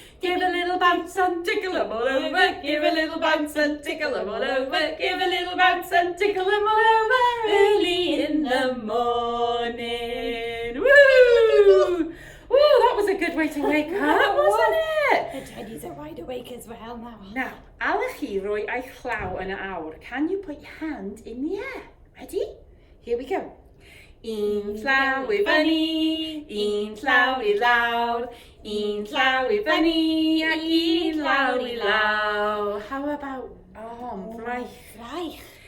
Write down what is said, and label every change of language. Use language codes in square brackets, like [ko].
[en] Give a little bounce and tickle them all over. Give a little bounce and tickle them all over. Give a little bounce and tickle them all over early in the morning. Woo! Woo, that was a good way to wake up, wasn't it? The Teddies are wide awake as well now. [cy] Now, allech chi roi eich llaw yn y awr. [en] Can you put your hand in the air? Ready? Here we go. [cy] Un llaw I fyny, un llaw I lawr, un llaw I fyny, ac un llaw I law. [en] How about fraich? [cy] Fraich.